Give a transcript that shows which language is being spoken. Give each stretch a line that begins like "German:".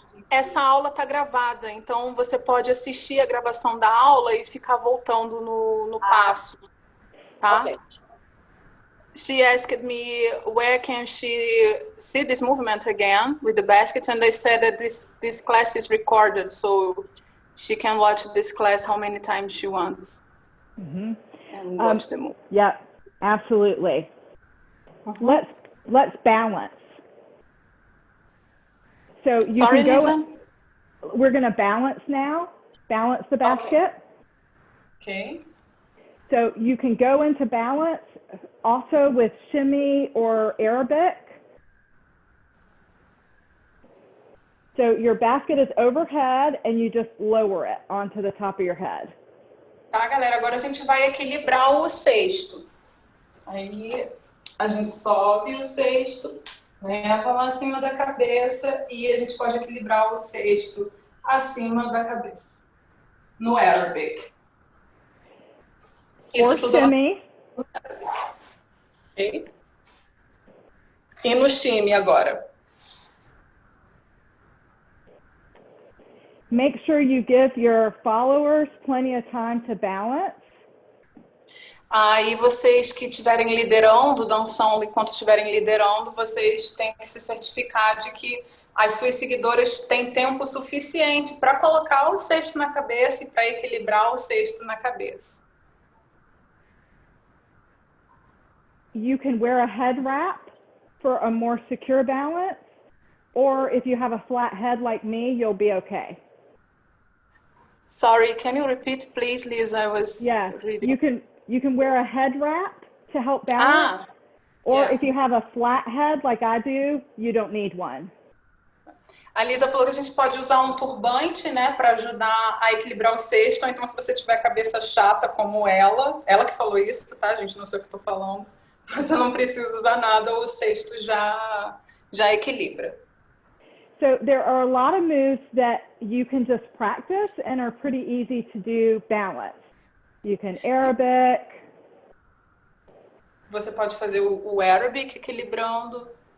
Portuguese: Essa aula tá gravada, então você pode assistir a gravação da aula e ficar voltando no passo, tá?
English: Ok. she asked me where can she see this movement again with the basket, and I said that this class is recorded, so she can watch this class how many times she wants and watch the move. Yeah, absolutely. Let's balance. So you Sorry, can go. Lisa? We're going to balance now. Balance the basket. Okay. So you can go into balance also with shimmy or Arabic. So your basket is overhead and you just lower it onto the top of your head.
Portuguese: Tá, galera? Agora a gente vai equilibrar o cesto. Aí a gente sobe o cesto, leva lá acima da cabeça e a gente pode equilibrar o cesto acima da cabeça. No Arabic. Isso
English: Or
Portuguese: tudo
English: shimmy.
Portuguese: Okay. E no shimmy agora.
English: Make sure you give your followers plenty of time to balance.
Portuguese: Aí vocês que estiverem liderando, dançando, enquanto estiverem liderando, vocês têm que se certificar de que as suas seguidoras têm tempo suficiente para colocar o cesto na cabeça e para equilibrar o cesto na cabeça.
English: You can wear a head wrap for a more secure balance, or if you have a flat head like me, you'll be okay. Sorry, can you repeat, please, Lisa? I was reading. You can wear a head wrap to help balance, or if you have a flat head like I do, you don't need one.
Portuguese: A Lisa falou que a gente pode usar um turbante, né, para ajudar a equilibrar o cesto. Então, se você tiver a cabeça chata como ela que falou isso, tá, gente? Não sei o que estou falando. Você não precisa usar nada, o cesto já equilibra.
English: So there are a lot of moves that you can just practice and are pretty easy to do balance. You can Arabic.
Portuguese: Você pode fazer o Arabic equilibrando.